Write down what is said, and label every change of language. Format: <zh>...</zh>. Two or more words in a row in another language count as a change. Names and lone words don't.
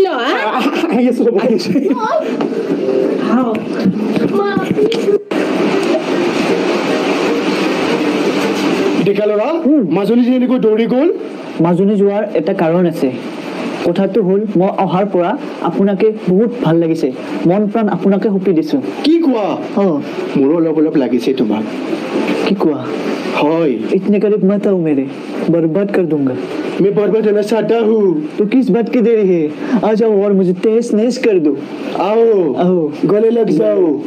<as>আহি আছো ডেকা ল'ৰা মাজুলী যে এনেকৈ দৌৰি গ'ল মাজুলী যোৱাৰ এটা কাৰণ আছে কথাটো হ'ল মই অহাৰ পৰা আপোনাকে বহুত ভাল লাগিছে মন প্ৰাণ আপোনাকে সঁপি দিছোঁ কি কোৱা মোৰো অলপ অলপ লাগিছে তোমাক কি কোৱা হয়</as> <hi>इतने करीब मत आओ मेरे बर्बाद कर दूंगा मैं बर्बाद होना चाहता हूँ तो किस बात की देरी है आ जाओ और मुझे तहस नहस कर दो आओ आओ गले लग जाओ</hi>